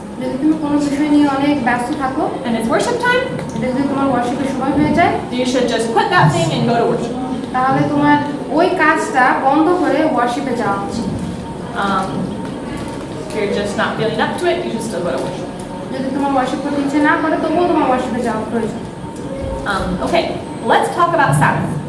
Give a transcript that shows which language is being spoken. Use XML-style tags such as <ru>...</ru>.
<bn>যদি তুমি কোনো বিষয় নিয়ে অনেক ব্যস্ত থাকো,</bn> <en>and it's worship time,</en> <bn>এটা যদি তোমার ওয়ার্শিপের সময় হয়ে যায়,</bn> <en>you should just quit that thing and go to worship.</en> <bn>তাহলে তোমার ওই কাজটা বন্ধ করে ওয়ার্শিপে যাওয়া উচিত।</bn> <en>If you're just not feeling up to it, you should still go to worship.</en> <bn>যদি তোমার ওয়ার্শিপ করতে ইচ্ছে না করে তবুও তোমার ওয়ার্শিপে যাওয়া প্রয়োজন।</bn> <en>Okay, let's talk about Sabbath.</en>